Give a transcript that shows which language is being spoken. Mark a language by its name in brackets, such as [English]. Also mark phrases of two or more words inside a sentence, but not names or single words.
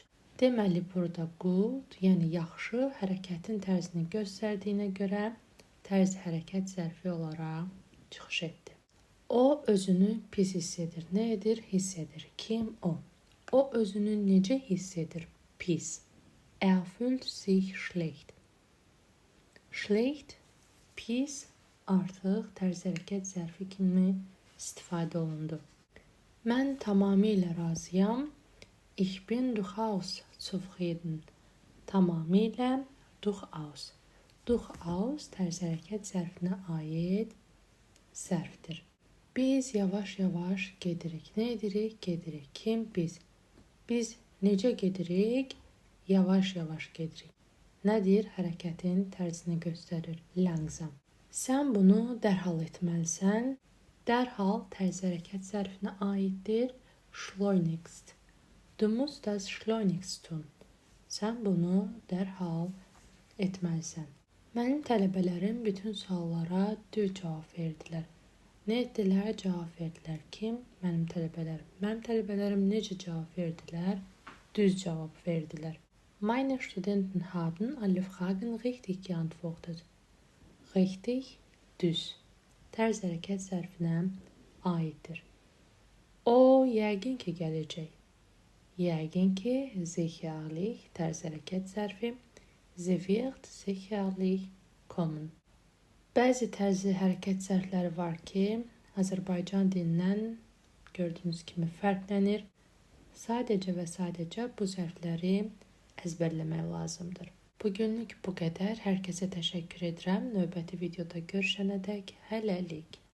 [Azerbaijani] Deməli, burada gut, yəni yaxşı, hərəkətin tərzini göstərdiyinə görə tərzi hərəkət zərfi olaraq çıxış etdi. O özünü pis hiss edir. Nə edir? Hiss edir. Kim? O. O özünü necə hiss edir? Pis. [German] Er fühlt sich schlecht. [Azerbaijani] Schlecht, pis artıq tərzi hərəkət zərfi kimi istifadə olundu. Mən tamamilə razıyam. [German] Ich bin durchaus zufrieden. [Azerbaijani] Tamamilə, durchaus. Durchaus tərzi hərəkət zərfinə aid zərfdir. Biz yavaş-yavaş gedirik. Nə edirik? Gedirik. Kim? Biz. Biz necə gedirik? Yavaş-yavaş gedirik. Nədir? Hərəkətin tərzini göstərir. Langsam. Sən bunu dərhal etməlisən. Dərhal tərzi hərəkət zərfinə aiddir. Schleunigst. [German] Du musst das schleunigst tun. [Azerbaijani] Sən bunu dərhal etməlisən. Mənim tələbələrim bütün suallara düz cavab verdilər. Nə etdilər? Cavab verdilər. Kim? Mənim tələbələrim. Mənim tələbələrim necə cavab verdilər? Düz cavab verdilər. [German] Meine Studenten haben alle Fragen richtig geantwortet. [Azerbaijani] Richtig, düz. Tərzi hərəkət zərfinə aiddir. O, yəqin ki, gələcək. Yəqin ki, sicherlich, tərzi hərəkət zərfi. [German] Sie wird sicherlich kommen. [Azerbaijani] Bəzi tərzi hərəkət zərfləri var ki, Azərbaycan dilindən gördüyünüz kimi fərqlənir. Sadəcə və sadəcə bu zərfləri əzbərləmək lazımdır. Bugünlük bu qədər. Hər kəsə təşəkkür edirəm. Növbəti videoda görüşənədək hələlik.